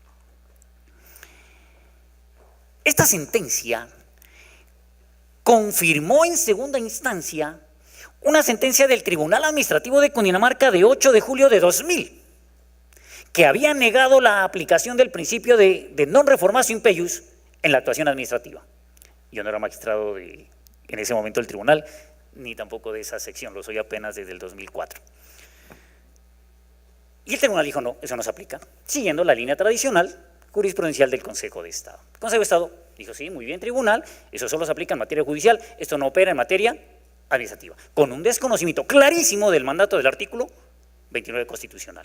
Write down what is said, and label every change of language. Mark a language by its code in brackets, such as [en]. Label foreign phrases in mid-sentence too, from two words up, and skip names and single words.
[es] Esta sentencia confirmó en segunda instancia una sentencia del Tribunal Administrativo de Cundinamarca de 8 de julio de 2000, que había negado la aplicación del principio de [la] non reformatio in peius [es] en la actuación administrativa. Yo no era magistrado en ese momento del tribunal, ni tampoco de esa sección, lo soy apenas desde el 2004. Y el tribunal dijo, no, eso no se aplica, siguiendo la línea tradicional jurisprudencial del Consejo de Estado. El Consejo de Estado dijo, sí, muy bien, tribunal, eso solo se aplica en materia judicial, esto no opera en materia administrativa, con un desconocimiento clarísimo del mandato del artículo 29 constitucional.